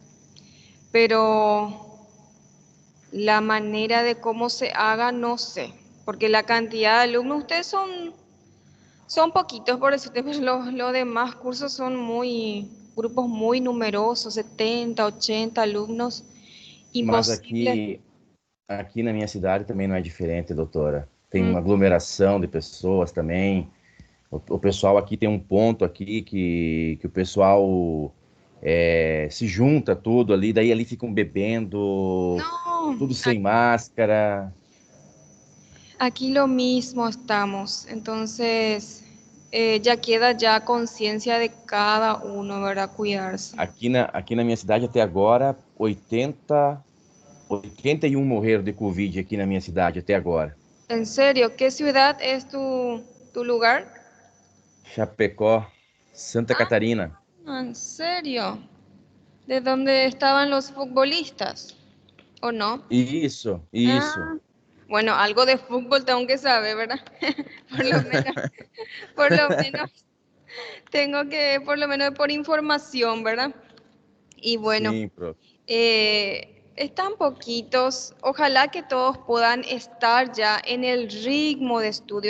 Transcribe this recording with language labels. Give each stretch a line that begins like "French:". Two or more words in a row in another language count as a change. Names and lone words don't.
Spanish: pero la manera de cómo se haga, no sé, porque la cantidad de alumnos, ustedes son poquitos, por decirte, pero los demás cursos son grupos muy numerosos, 70, 80 alumnos,
Portuguese: Mas
Spanish: imposible.
Portuguese: aqui na minha cidade também não é diferente, doutora. Tem Mm, uma aglomeração de pessoas também. O pessoal aqui tem um ponto aqui que o pessoal se junta tudo ali, daí ali ficam bebendo,
Spanish: No,
Portuguese: tudo sem máscara.
Spanish: aquí lo mismo estamos, entonces ya queda ya conciencia de cada uno, ¿verdad? Cuidarse.
Portuguese: Aqui na minha cidade até agora, 81 morreram de Covid aqui na minha cidade até agora.
Spanish: En serio, ¿qué ciudad es tu lugar? Chapecó, Santa Catarina. Ah, ¿en serio? ¿De dónde estaban los futbolistas? ¿O no?
Portuguese: Isso, isso.
Spanish: Ah, bueno, algo de fútbol tengo que saber, ¿verdad? Por lo menos, por lo menos tengo que, por lo menos por información, ¿verdad? Y bueno,
Portuguese: Sim, prof.
Spanish: están poquitos. Ojalá que todos puedan estar ya en el ritmo de estudio.